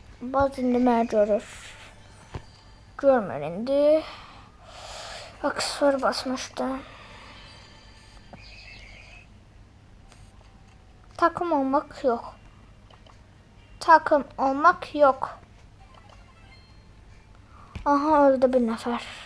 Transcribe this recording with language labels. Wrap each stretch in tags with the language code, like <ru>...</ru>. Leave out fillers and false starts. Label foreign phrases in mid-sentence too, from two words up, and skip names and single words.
<az>Baz indi mənə görür. Görmür indi. Aksesuar basmışdı.</az> <tr>Takım olmak yok. Takım olmak yok. Aha öldü bir nefer.</tr>